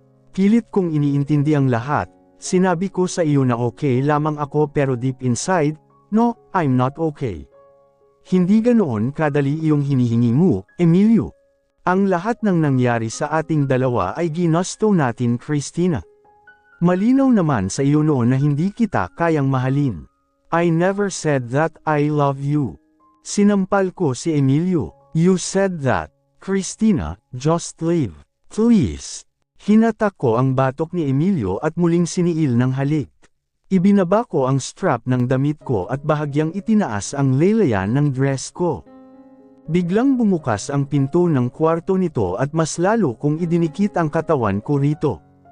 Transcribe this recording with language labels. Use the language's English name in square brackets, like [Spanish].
[Filipino] Pilit kong iniintindi ang lahat, sinabi ko sa iyo na okay lamang ako pero [English] deep inside, no, I'm not okay. [Filipino] Hindi ganoon kadali iyong hinihingi mo, Emilio. Ang lahat ng nangyari sa ating dalawa ay ginusto natin, Cristina. Malinaw naman sa iyo noon na hindi kita kayang mahalin. [English] I never said that I love you. [Filipino] Sinampal ko si Emilio. [English] You said that, Cristina, just leave. Please. [Filipino] Hinatak ko ang batok ni Emilio at muling siniil ng halik. Ibinaba ko ang strap ng damit ko at bahagyang itinaas ang laylayan ng dress ko. Biglang bumukas ang pinto ng kwarto nito at mas lalo kong idinikit ang katawan ko rito.